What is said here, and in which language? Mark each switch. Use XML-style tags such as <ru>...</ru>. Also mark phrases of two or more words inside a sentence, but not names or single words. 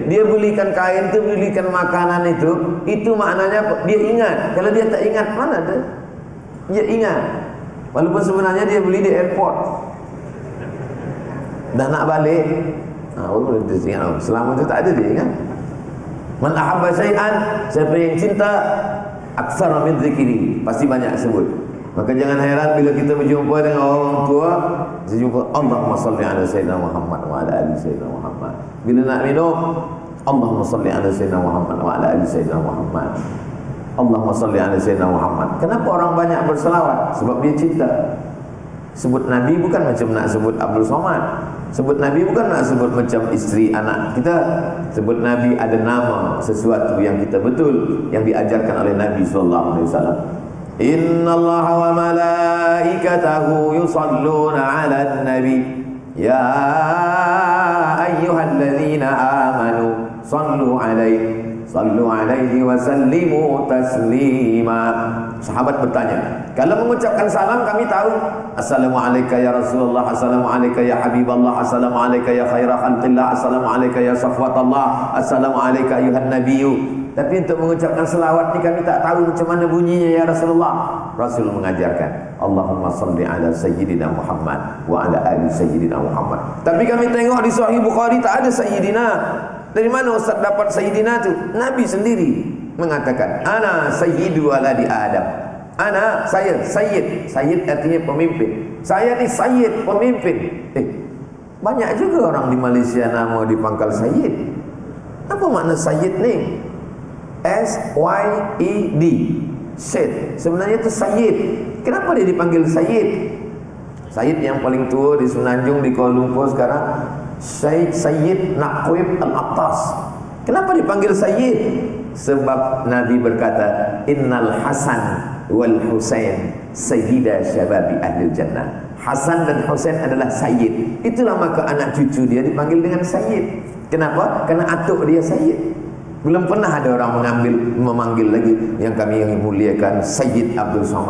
<ms>Dia belikan kain tu, belikan makanan itu maknanya dia ingat. Kalau dia tak ingat, mana dia? Dia ingat. Walaupun sebenarnya dia beli di airport. Dah nak balik, boleh dia ingat. Selama itu tak ada dia ingat.</ms> <ar>من أحب شيئا,</ar> <ms>siapa yang cinta</ms> <ar>أكثر من ذكري,</ar> <ms>pasti banyak sebut. Maka jangan heran bila kita berjumpa dengan orang tua, kita jumpa</ms> <ar>اللهم صل على سيدنا محمد وعلى آل سيدنا محمد.</ar> <ms>Bila nak minum,</ms> <ar>اللهم صل على سيدنا محمد وعلى آل سيدنا محمد. اللهم صل على سيدنا محمد.</ar> <ms>Kenapa orang banyak berselawat? Sebab dia cinta. Sebut Nabi bukan macam nak sebut Abdul Somad. Sebut Nabi bukan nak sebut macam isteri anak kita. Sebut Nabi ada nama sesuatu yang kita betul, yang diajarkan oleh Nabi</ms> <ar>صلى الله عليه وسلم. إن الله وملائكته يصلون على النبي يا أيها الذين آمنوا صلوا عليه وسلموا تسليما.</ar> <ms>Sahabat bertanya, kalau mengucapkan salam kami tahu,</ms> <ar>السلام عليكم يا رسول الله السلام عليكم يا حبيب الله السلام عليكم يا خير خلق الله السلام عليكم يا صفوة الله السلام عليك أيها النبي.</ar> <ms>Tapi untuk mengucapkan selawat ni kami tak tahu macam mana bunyinya</ms> <ar>يا رسول الله.</ar> <ms>Rasul mengajarkan,</ms> <ar>اللهم صل على سيدنا محمد وعلى آل سيدنا محمد.</ar> <ms>Tapi kami tengok di Sahih Bukhari tak ada sayyidina. Dari mana Ustaz dapat Sayyidina itu? Nabi sendiri mengatakan,</ms> <ar>أنا سيد ولد آدم.</ar> <ms>Ana, saya, sayyid. Sayyid artinya pemimpin. Saya ni sayyid, pemimpin. Banyak juga orang di Malaysia nama dipangkal sayyid. Apa makna sayyid ni? S-Y-E-D, Syed. Sebenarnya itu sayyid. Kenapa dia dipanggil sayyid? Sayyid yang paling tua di Semenanjung, di Kuala Lumpur sekarang, Sayyid Naqib Al-Aqtas. Kenapa dipanggil sayyid? Sebab Nabi berkata,</ms> <ar>إن الحسن والحسين سيدا شباب أهل الجنة.</ar> <ms>Hasan dan Husain adalah sayyid. Itulah maka anak cucu dia dipanggil dengan sayyid. Kenapa? Karena atuk dia sayyid. Belum pernah ada orang memanggil lagi yang kami muliakan Sayyid Abdul Somad.</ms>